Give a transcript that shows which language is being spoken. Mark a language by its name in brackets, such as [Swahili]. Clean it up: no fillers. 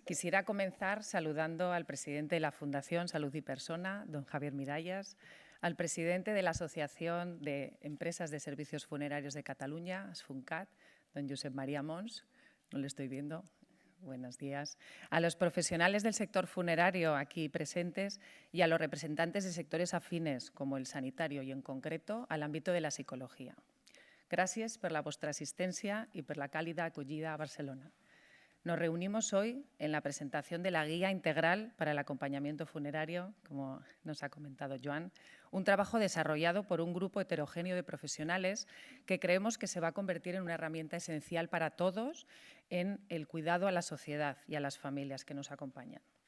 [Spanish] Quisiera comenzar saludando al presidente de la Fundación Salud y Persona, don Javier Miralles, al presidente de la Asociación de Empresas de Servicios Funerarios de Cataluña, ASFUNCAT, don Josep María Mons, no le estoy viendo. Buenos días. A los profesionales del sector funerario aquí presentes y a los representantes de sectores afines, como el sanitario y, en concreto, al ámbito de la psicología. [Catalan] Gràcies per la vostra assistència i per la càlida acollida a Barcelona. [Spanish] Nos reunimos hoy en la presentación de la Guía Integral para el Acompañamiento Funerario, como nos ha comentado Joan, un trabajo desarrollado por un grupo heterogéneo de profesionales que creemos que se va a convertir en una herramienta esencial para todos en el cuidado a la sociedad y a las familias que nos acompañan.